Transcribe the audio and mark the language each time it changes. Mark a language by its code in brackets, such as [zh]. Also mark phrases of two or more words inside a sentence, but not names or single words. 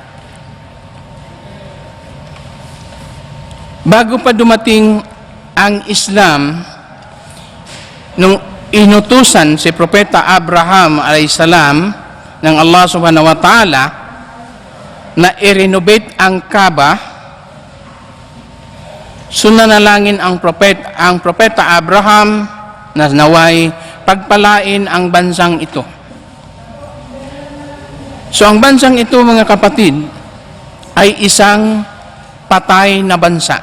[tl] Bago pa dumating ang Islam, nung inutusan si Propeta Abraham alayhisalam ng Allah [ar] سبحانه وتعالى [tl] na i-renovate ang Kaaba, sunanalangin ang Propeta Abraham na naway pagpalain ang bansang ito. So ang bansang ito mga kapatid ay isang patay na bansa.